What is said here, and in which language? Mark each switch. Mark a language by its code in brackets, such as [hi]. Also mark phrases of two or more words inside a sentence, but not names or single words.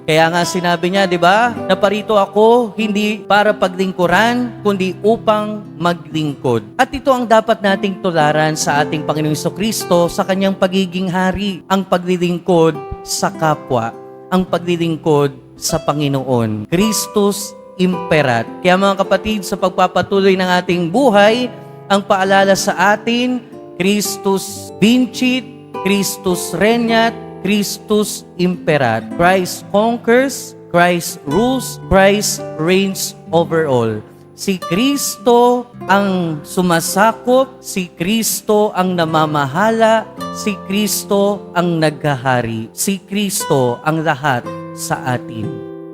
[tl] Kaya nga sinabi niya, di ba? Naparito ako hindi para paglingkuran, kundi upang maglingkod. At ito ang dapat nating tularan sa ating Panginoong Jesucristo sa kanyang pagiging hari, ang paglilingkod sa kapwa, ang paglilingkod sa Panginoon. [la] Christus imperat. [tl] Kaya mga kapatid, sa pagpapatuloy ng ating buhay, ang paalala sa atin, [la] Christus vincit, Christus regnat, Christus imperat. [en] Christ conquers, Christ rules, Christ reigns over all. [tl] Si Kristo ang sumasakop, si Kristo ang namamahala, si Kristo ang naghahari, si Kristo ang lahat sa atin.